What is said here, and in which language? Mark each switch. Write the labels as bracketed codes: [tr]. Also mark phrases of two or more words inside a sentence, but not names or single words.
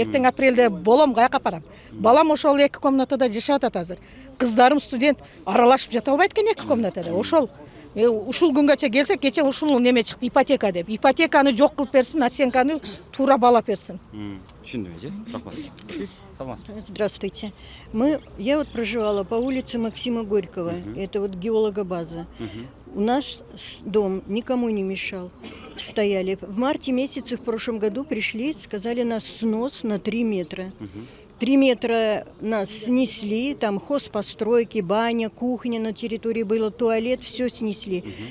[ky] Эртең апрелде болом, каяка апарам? Балам ошол 2 комнатада жашап атат азыр. Кыздарым студент аралашып жата албайт экен 2 комнатада. Ошол ушул күнгөчө келсек, кече ушул неме чыкты ипотека деп. Ипотеканы жок кылып берсин, оценканы туура баалап берсин. Түшүндүм, рахмат. Сиз саламатсызбы? [ru] Здравствуйте. Я вот проживала по улице Максима Горького, это вот геологобаза. У нас дом никому не мешал, стояли. В марте месяце в прошлом году пришли, сказали нас снос на 3 метра. 3 метра нас снесли, там хозпостройки, баня, кухня на территории была, туалет, все снесли.